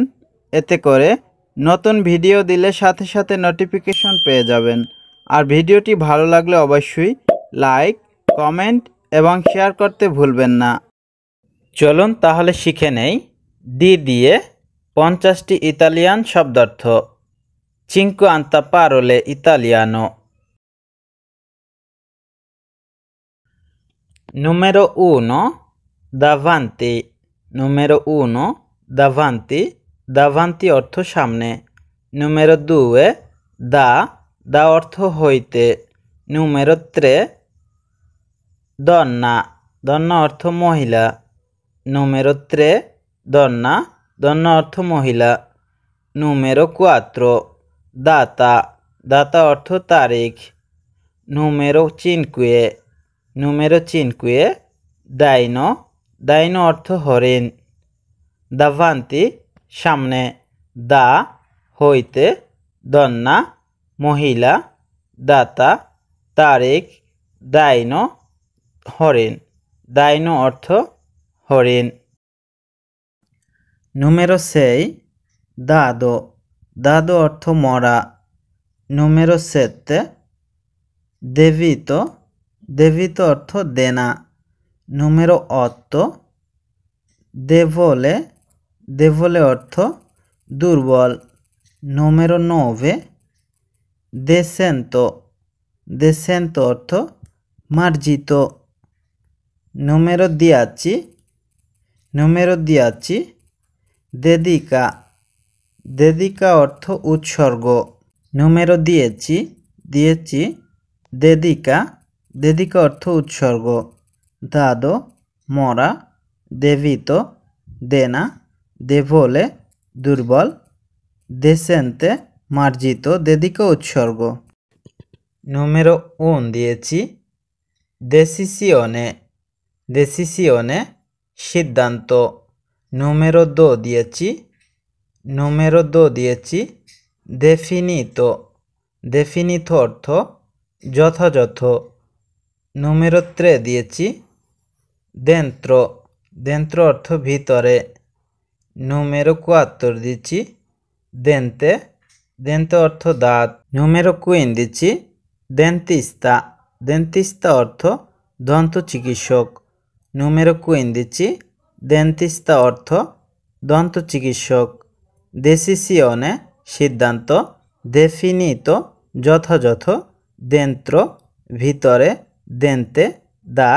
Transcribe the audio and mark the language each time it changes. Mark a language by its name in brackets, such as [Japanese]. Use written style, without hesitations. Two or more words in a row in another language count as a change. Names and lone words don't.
[Bangla] এতে করে নতুন ভিডিও দিলে সাথে সাথে নোটিফিকেশন পেয়ে যাবেন। আর ভিডিওটি ভালো লাগলে অবশ্যই লাইক, কমেন্ট এবং শেয়ার করতে ভুলবেন না। চলুন তাহলে শিখে নেই ডি দিয়ে 50টি ইতালিয়ান শব্দার্থ। [Italian] cinquanta parole italiano. Numero 1 davanti. Numero 1 davanti. Davanti [Bangla] অর্থ সামনে। [Italian] Numero 2 da [Bangla] অর্থ হইতে। [Italian] Numero 3 donna. Donna [Bangla] অর্থ মহিলা। [Italian] Numero 3 donna. Donna [Bangla] অর্থ মহিলা। [Italian] Numero 4 data. Data [Bangla] অর্থ তারিখ। [Italian] Numero 5 Numero 5 daino. [Bangla] Daino অর্থ হরিণ। davanti সামনে। da হইতে। donna মহিলা। data তারিখ। daino হরিণ। [Italian] daino [Bangla] অর্থ হরিণ। [Italian] Numero 6 dado. Dado [Bangla] অর্থ মরা। [Italian] Numero 7 debito. Debito [Bangla] অর্থ দেনা। [Italian] Numero 8 debole. Debole [Bangla] অর্থ দুর্বল। [Italian] Numero 9 decento. [Bangla] Decento অর্থ মার্জিত। [Italian] Numero 10 Numero 10 dedica. Dedica [Bangla] অর্থ উৎসর্গ। [Italian] Numero 10 dedica. [Bangla] Dedica অর্থ উৎসর্গ। dado মরা। debito দেনা। debole দুর্বল। decente মার্জিত। dedica উৎসর্গ। [Italian] Numero 11 decisione. [Bangla] Decisione সিদ্ধান্ত। [Italian] Numero 12 Numero 12 definito. [Bangla] Definito অর্থ যথাযথ। [Italian] Numero 13 dentro. Dentro [Bangla] অর্থ ভিতরে। [Italian] Numero 14 dente. Dente [Bangla] অর্থ দাঁত। [Italian] Numero 15 dentista. [Bangla] Dentista অর্থ দন্ত চিকিৎসক। [Italian] Numero 15 dentista [Bangla] অর্থ দন্ত চিকিৎসক। decisione সিদ্ধান্ত। definito যথাযথ। dentro ভিতরে। dente দাঁত।